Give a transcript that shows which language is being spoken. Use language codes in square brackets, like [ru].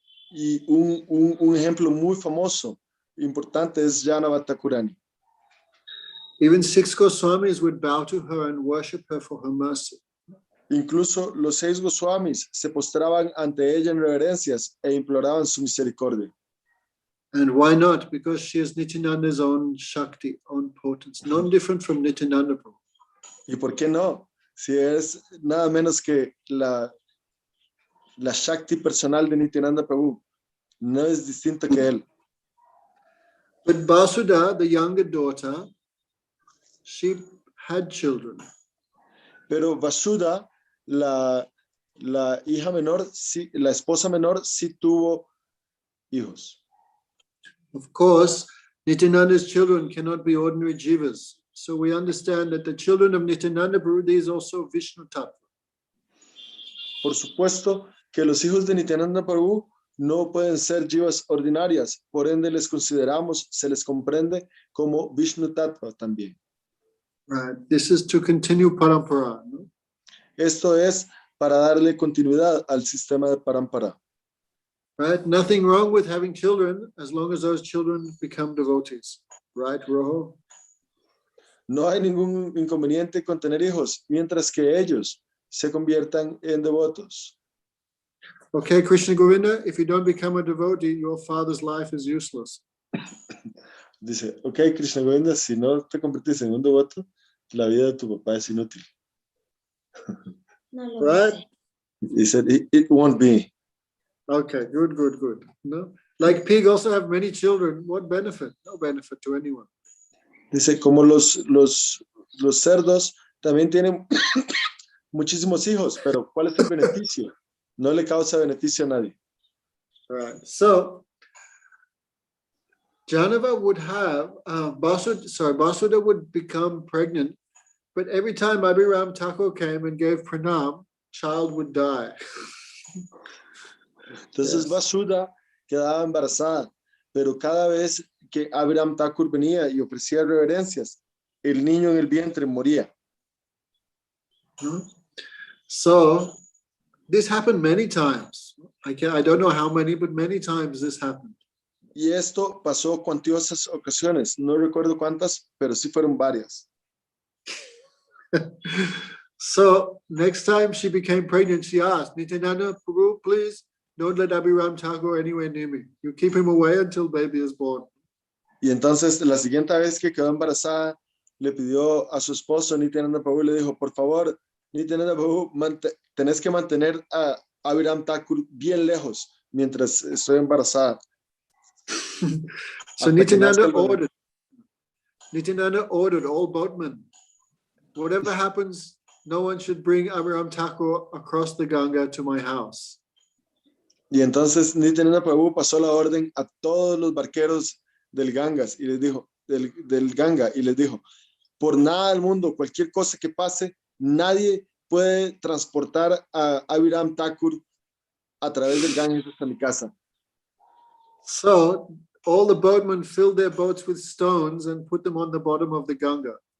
[es] Y un ejemplo muy famoso, importante, es Janava Thakurani. [en] Even 6 Goswamis would bow to her and worship her for her mercy. [es] Incluso los 6 Goswamis se postraban ante ella en reverencias e imploraban su misericordia. [en] And why not? Because she is Nityananda's own Shakti, own potency, non different from Nityananda Prabhu. [es] ¿Y por qué no? Si es nada menos que la Shakti personal de Nityananda Prabhu, no es distinto que él. [en] But Basudha, the younger daughter, she had children. [es] Pero Vasudha, la hija menor, sí, la esposa menor, sí tuvo hijos. [en] Of course, Nityananda's children cannot be ordinary jivas. So we understand that the children of Nityananda Prabhu, these also Vishnu Tattva. [es] Por supuesto que los hijos de Nityananda Prabhu no pueden ser jivas ordinarias, por ende les consideramos, se les comprende como Vishnu Tattva también. [en] Right. This is to continue parampara. No? [es] Esto es para darle continuidad al sistema de parampara. [en] Right? Nothing wrong with having children as long as those children become devotees. Right, Roho? [es] No hay ningún inconveniente con tener hijos, mientras que ellos se conviertan en devotos. [en] Okay, Krishna Govinda, if you don't become a devotee, your father's life is useless. [es] Dice, ok, Krishna Govinda, si no te convertís en un devoto, la vida de tu papá es inútil. [en] Right? He said, it won't be. Okay, good. No? Like pig also have many children. What benefit? No benefit to anyone. [es] Dice, como los cerdos también tienen muchísimos hijos, pero ¿cuál es el beneficio? No le causa beneficio a nadie. [en] Right. So, Janava would have, Basudha would become pregnant, but every time Abhiram Thakur came and gave pranam, child would die. [es] Entonces [en] Yes. [es] Vasudha quedaba embarazada, pero cada vez que Abhiram Thakur venía y ofrecía reverencias, el niño en el vientre moría. [en] So, this happened many times. I don't know how many, but many times this happened. [es] Y esto pasó cuantiosas ocasiones, no recuerdo cuántas, pero sí fueron varias. [en] So, next time she became pregnant, she asked, Nityananda, Prabhu, please don't let Abhiram Thakur anywhere near me. You keep him away until baby is born. [es] Y entonces la siguiente vez que quedó embarazada, le pidió a su esposo Nityananda Prabhu, le dijo, por favor, Nityananda Prabhu, tenés que mantener a Abhiram Thakur bien lejos mientras estoy embarazada. [en] So Nityananda ordered all boatmen, whatever happens, no one should bring Abhiram Thakur across the Ganga to my house. [es] Y entonces Nityananda Prabhu pasó la orden a todos los barqueros del Gangas y les dijo, del Ganga, y les dijo, por nada del mundo, cualquier cosa que pase, nadie puede transportar a Abhiram Thakur a través del Ganges hasta mi casa. [en] So all the boatmen filled their boats with stones and put them on the bottom of the Ganga.